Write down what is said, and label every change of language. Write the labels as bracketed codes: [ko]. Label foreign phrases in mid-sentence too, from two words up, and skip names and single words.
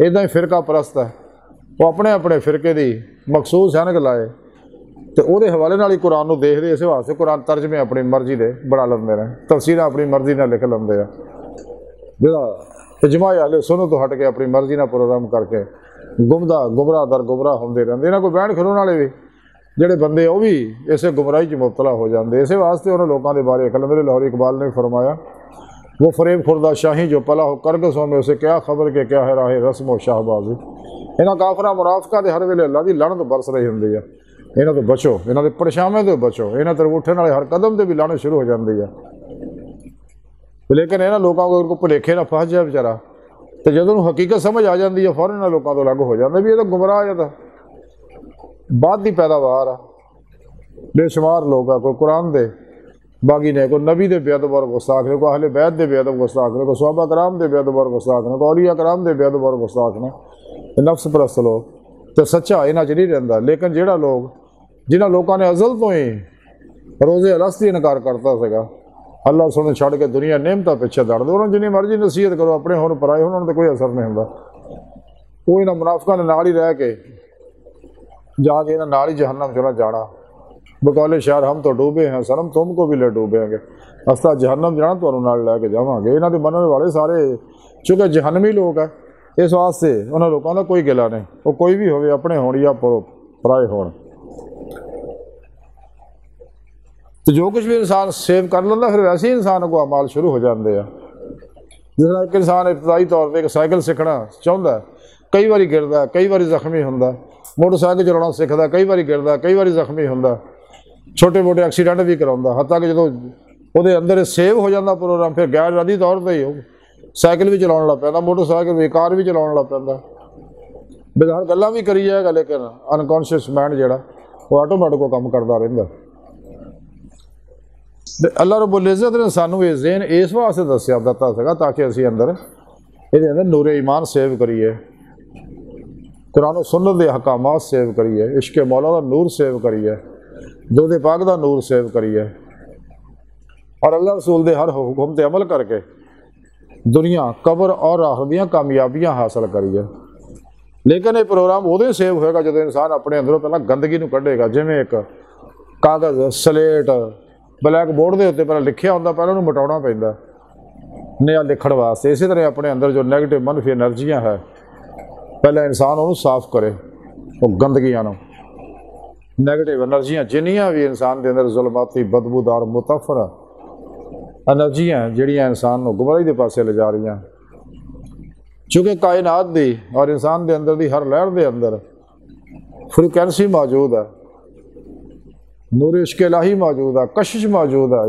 [pa] ادا ہی فرقہ پرست ہے، وہ اپنے اپنے فرقے دی مخصوص اینک لائے تو وہ حوالے نال ہی قرآن نو دیکھ دے، اس واسطے قرآن ترجمے اپنی مرضی دے بنا لیندے نے، تفسیراں اپنی مرضی نال لکھ لیندے ہیں، جہاں اجماع اہل سنت تو ہٹ کے اپنی مرضی نال پروگرام کر کے گمراہ در گمراہ ہوندے رہندے۔ انہاں کو بہن کھلون والے بھی جڑے بندے وہ بھی اسے گمراہی چ مبتلا ہو جاندے۔ [ur] اسی واسطے انہوں لوگوں کے بارے قلندر لاہوری اقبال نے فرمایا، وہ فریب خوردہ شاہی جو پلا ہو کرگسوں میں اسے کیا خبر کہ کیا ہے راہ رسم و شاہ بازی۔ [pa] انہاں کافراں منافقاں دے ہر ویلے اللہ دی لعنت برس رہی ہوندی ہے، انہاں تو بچو، انہاں دے پرچھاویں تو بچو، انہاں تے اٹھن والے ہر قدم تے بھی لعنت شروع ہو جاندی ہے۔ لیکن انہاں لوگوں کو بھلیکھے نہ پھس جائے بیچارہ تو جدوں حقیقت سمجھ آ جاندی ہے فوراً انہاں لوگوں تو الگ ہو جاندے بھی یہ تو گمراہ ہے، بعد دی پیداوار ہے۔ بے شمار لوگ ہیں، کوئی قرآن دے باغی نے، کوئی نبی دے بے ادب اور گستاخ نے، کوئی اہل بیت دے بے ادب گستاخ نے، کوئی صحابہ کرام دے بے ادب اور گستاخ نے، کوئی اولیاء کرام دے بے ادب اور گستاخ نے، نفس پرست لوگ تو سچا انہاں چ نہیں رہندا۔ لیکن جہاں لوگ جنہاں لوگوں نے ازل تو ہی روزے الستی انکار کرتا سگا، اللہ سنے چھڑ کے دنیا نعمتاں پیچھے دڑ دے، انہوں جنی مرضی نصیحت کرو اپنے ہون پرائے ہون، انہوں نے کوئی اثر نہیں ہوندا۔ وہ انہاں منافقاں دے نال ہی رہ کے جا کے انہاں نال ہی جہنم چ نہ جانا۔ بقول شعر [ur] ہم تو ڈوبے ہیں سنم تم کو بھی لے ڈوبیں گے، [pa] استا جہنم جانا تو نال لے کے جاواں گے۔ انہاں دے منن والے سارے چونکہ جہنمی لوگ ہیں، اس واسطے انہاں لوگوں کا کوئی گلا نہیں، وہ کوئی بھی ہوئے اپنے ہون یا پرائے ہون۔ تو جو کچھ بھی انسان سیو کر لینا پھر ویسے ہی انسان کو اعمال شروع ہو جاندے ہیں۔ [ur] جس طرح ایک انسان ابتدائی طور پہ ایک سائیکل سیکھنا چاہتا ہے، کئی باری گرتا ہے، کئی باری زخمی ہوتا ہے، [pa] ਮੋਟਰਸਾਈਕਲ ਚਲਾਉਣਾ ਸਿੱਖਦਾ, ਕਈ ਵਾਰੀ ਗਿਰਦਾ, ਕਈ ਵਾਰੀ ਜ਼ਖਮੀ ਹੁੰਦਾ, ਛੋਟੇ ਮੋਟੇ ਐਕਸੀਡੈਂਟ ਵੀ ਕਰਾਉਂਦਾ, ਹੱਤਾਂ ਕਿ ਜਦੋਂ ਉਹਦੇ ਅੰਦਰ ਸੇਵ ਹੋ ਜਾਂਦਾ ਪ੍ਰੋਗਰਾਮ, ਫਿਰ ਗੈਰ ਇਰਾਦੀ ਤੌਰ 'ਤੇ ਹੀ ਉਹ ਸਾਈਕਲ ਵੀ ਚਲਾਉਣ ਲੱਗ ਪੈਂਦਾ, ਮੋਟਰਸਾਈਕਲ ਵੀ, ਕਾਰ ਵੀ ਚਲਾਉਣ ਲੱਗ ਪੈਂਦਾ। ਬੇਕਾਰ ਗੱਲਾਂ ਵੀ ਕਰੀ ਜਾਏਗਾ, ਲੇਕਿਨ [en] unconscious mind [pa] ਜਿਹੜਾ ਉਹ ਆਟੋਮੈਟਿਕ ਉਹ ਕੰਮ ਕਰਦਾ ਰਹਿੰਦਾ। ਅਤੇ ਅੱਲਾ ਰੱਬੁਲ ਇੱਜ਼ਤ ਨੇ ਸਾਨੂੰ ਇਹ ਜ਼ੇਨ ਇਸ ਵਾਸਤੇ ਦੱਸਿਆ ਦਿੱਤਾ ਸੀਗਾ ਤਾਂ ਕਿ ਅਸੀਂ ਅੰਦਰ ਇਹਦੇ ਅੰਦਰ ਨੂਰ ਈਮਾਨ ਸੇਵ ਕਰੀਏ, ਕੁਰਾਨ ਸੁਨਨਤ ਦੇ ਹਕਾਮਾਤ ਸੇਵ ਕਰੀਏ, ਇਸ਼ਕ ਮੌਲਾ ਦਾ ਨੂਰ ਸੇਵ ਕਰੀਏ, ਦੁਰੂਦ ਪਾਕ ਦਾ ਨੂਰ ਸੇਵ ਕਰੀਏ, اور اللہ رسول دے ہر حکم تے عمل کر کے دنیا قبر اور آخرت دیاں کامیابیاں حاصل کریے۔ لیکن یہ پروگرام ادو سیو ہوئے گا جب انسان اپنے اندروں پہلے گندگی نو کڈے گا، جویں ایک کاغذ سلیٹ بلیک بورڈ دے اتنے پہلے لکھیا ہوندا، پہلے انہوں مٹاؤنا پیندا نیا لکھن واسطے۔ اسی طرح اپنے اندر جو نیگیٹو منفی انرجیاں ہے پہلے انسان انہوں صاف کرے، وہ گندگیاں نو، نیگیٹو انرجیاں جنیاں بھی انسان دے اندر ظلماتی بدبودار متفرہ انرجیاں جڑیاں انسان نو گمراہی دے پاسے لے جا رہی ہیں، چونکہ کائنات دی اور انسان دے اندر دی ہر لہر دے اندر فریکوینسی موجود ہے، نور عشق الہی موجود ہے، کشش موجود ہے۔